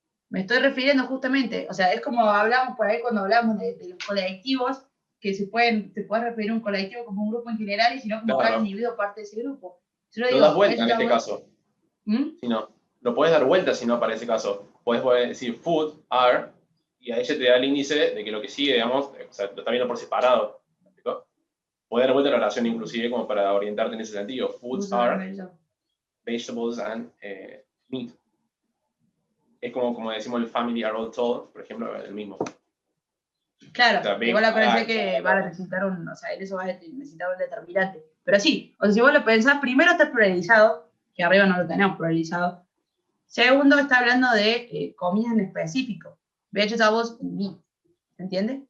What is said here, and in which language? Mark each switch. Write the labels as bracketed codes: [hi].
[es] Me estoy refiriendo justamente, o sea, es como hablamos por ahí cuando hablamos de los colectivos, que se puede referir a un colectivo como un grupo en general y si no como cada individuo parte de ese grupo. Lo das vuelta en este caso. Si no, lo puedes dar vuelta si no para ese caso. Puedes decir [en] food, are, [es] y ahí ya te da el índice de que lo que sigue, digamos, o sea, lo está viendo por separado. Puedes dar vuelta la oración inclusive como para orientarte en ese sentido. [en] Foods are, vegetables and meat. [es] Es como decimos el [en] family are all told, [es] por ejemplo, el mismo. Claro, o sea, igual acuérdense que van a necesitar o sea, en eso vas a necesitar un determinante. Pero sí, o sea, si vos lo pensás, primero está pluralizado, que arriba no lo tenemos pluralizado. Segundo, está hablando de comidas en específico. [en] Vegetables and meat. [es] ¿Se entiende?